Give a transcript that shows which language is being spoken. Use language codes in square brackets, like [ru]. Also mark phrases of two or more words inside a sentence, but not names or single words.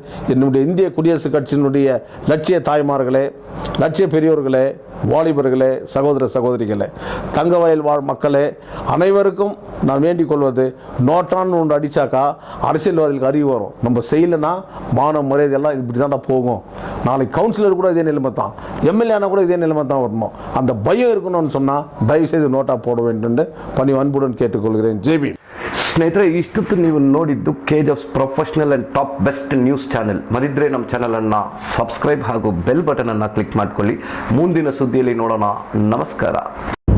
[ta] என்னுடைய இந்திய குடியரசுக் கட்சியினுடைய லட்சிய தாய்மார்களே, லட்சிய பெரியோர்களே, வாலிபர்களே, சகோதர சகோதரிகளே, தங்கவயல் வாழ் மக்களே, அனைவருக்கும் நான் வேண்டிக் கொள்வது, நோட்டான்னு ஒன்று அடித்தாக்கா அரசியல்வாதிகளுக்கு அறிவு வரும். நம்ம செய்யலைன்னா மானம் மரியாதையெல்லாம் இப்படி தான்டா போகும். நாளைக்கு கவுன்சிலர் கூட இதே நிலைமை தான், எம்எல்ஏனா கூட இதே நிலைமை தான் வரணும். அந்த பயம் இருக்கணும்னு சொன்னால் தயவுசெய்து நோட்டா போட வேண்டும் என்று பணி அன்புடன் கேட்டுக்கொள்கிறேன். ஜேபி. [kn] ಸ್ನೇಹಿತರೆ, ಇಷ್ಟೊತ್ತು ನೀವು ನೋಡಿದ್ದು KGF ಪ್ರೊಫೆಷನಲ್ ಅಂಡ್ ಟಾಪ್ ಬೆಸ್ಟ್ ನ್ಯೂಸ್ ಚಾನೆಲ್. ಮರಿದ್ರೆ ನಮ್ಮ ಚಾನಲನ್ನು ಸಬ್ಸ್ಕ್ರೈಬ್ ಹಾಗೂ [en] bell button [kn] ಅನ್ನು ಕ್ಲಿಕ್ ಮಾಡ್ಕೊಳ್ಳಿ. ಮುಂದಿನ ಸುದ್ದಿಯಲ್ಲಿ ನೋಡೋಣ. ನಮಸ್ಕಾರ.